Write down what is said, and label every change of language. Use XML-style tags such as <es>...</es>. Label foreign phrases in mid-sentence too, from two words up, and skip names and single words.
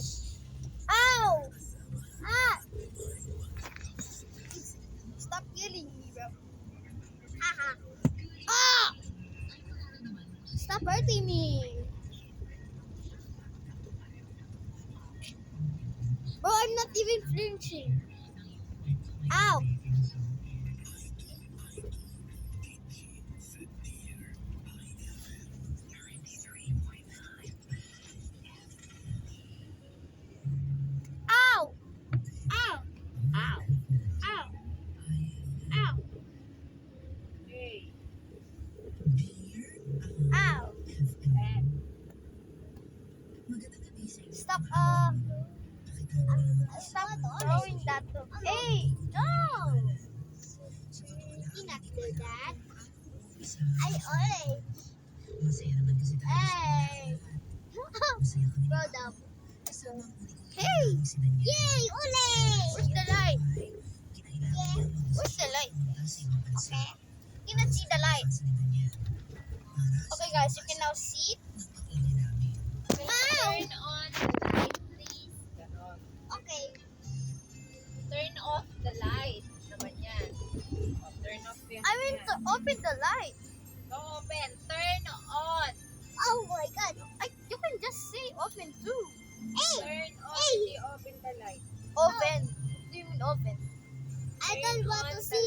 <en>Ow! Ah! Stop killing me, bro. Haha. Ah! Stop hurting me. Bro, I'm not even flinching. Ow! Ow! Ow! Ow! Ow! Ow! Hey. Ow! Stop, stop throwing that to Hey! No! You not do that. I always. Hey! Bro, down. Hey! Yay! Ole! Where's the light? Yeah. Where's the light? Okay. You cannot see the light. Okay, guys, you can now see it. Ow! Turn on the light, please. Ganon. Okay. Turn off the light.</en> <tl>Naman yan.</tl> <en>Oh, turn off yan. I mean to open the light. Don't open. Turn on. Oh my god. You can just say open too. Hey! Turn on. Hindi open the light. Open. What do you mean open? I don't Turn want on to the see.</en>